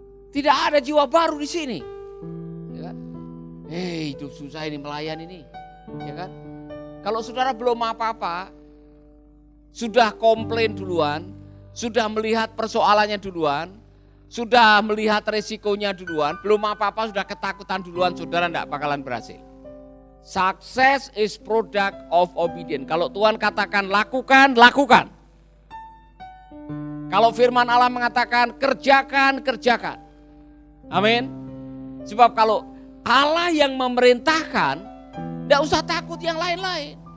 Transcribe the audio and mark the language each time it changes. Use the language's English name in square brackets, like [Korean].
[Indonesian] Tidak ada jiwa baru di sini. Ya kan? Hidup susah ini melayan ini. Ya kan? Kalau saudara belum apa-apa, sudah komplain duluan, sudah melihat persoalannya duluan, sudah melihat resikonya duluan, belum apa-apa sudah ketakutan duluan, saudara tidak bakalan berhasil. [English] Success is product of obedience. [Indonesian] Kalau Tuhan katakan lakukan, lakukan. Kalau firman Allah mengatakan kerjakan, kerjakan. Amin. Sebab kalau Allah yang memerintahkan, tidak usah takut yang lain-lain.